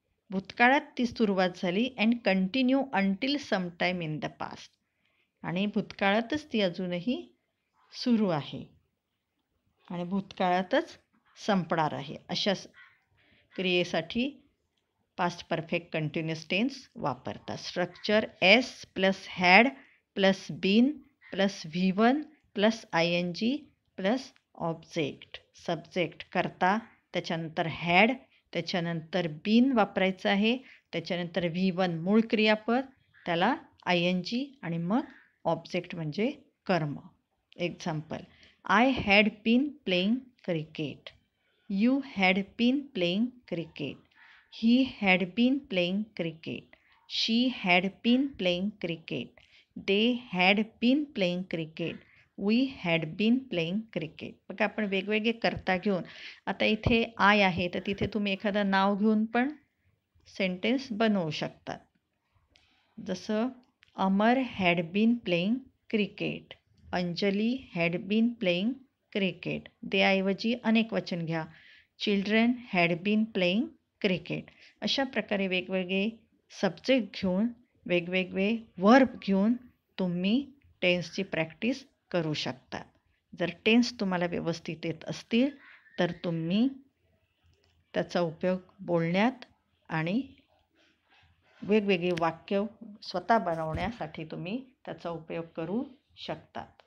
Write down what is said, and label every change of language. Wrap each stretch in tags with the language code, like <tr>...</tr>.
<mr>भूतकाळात ती सुरुवात झाली</mr> <en>And continue until some time in the past.</en> <mr>आणि भूतकाळातच ती अजूनही सुरू आहे आणि भूतकाळातच संपणार आहे. अशा क्रियेसाठी पास्ट परफेक्ट कंटिन्युअस टेन्स वापरतात.</mr> <en>Structure S plus had plus been plus V1 plus ING plus object.</en> <mr>Subject कर्ता, त्याच्यानंतर हॅड, त्याच्यानंतर बीन वापरायचं आहे, त्याच्यानंतर V1 मूळ क्रियापद, त्याला ING आणि मग ऑब्जेक्ट म्हणजे कर्म.</mr> <en>Example. I had been playing cricket. You had been playing cricket. He had been playing cricket. She had been playing cricket. They had been playing cricket. We had been playing cricket.</en> <mr>बघा आपण वेगवेगळे कर्ता घेऊन, आता इथे I आहे तर तिथे तुम्ही एखादं नाव घेऊन पण सेंटेन्स बनवू शकतात.</mr> <en>जसं Amar had been playing cricket. Anjali had been playing cricket. They</en> <mr>ऐवजी अनेक वचन घ्या.</mr> <en>Children had been playing cricket.</en> <mr>अशा प्रकारे वेगवेगळे सब्जेक्ट घेऊन वेगवेगळे वर्ब घेऊन तुम्ही टेन्सची प्रॅक्टिस करू शकता. जर टेन्स तुम्हाला व्यवस्थित येत असतील तर तुम्ही त्याचा उपयोग बोलण्यात आणि वेगवेगळी वाक्य स्वतः बनवण्यासाठी तुम्ही त्याचा उपयोग करू शकता.</mr>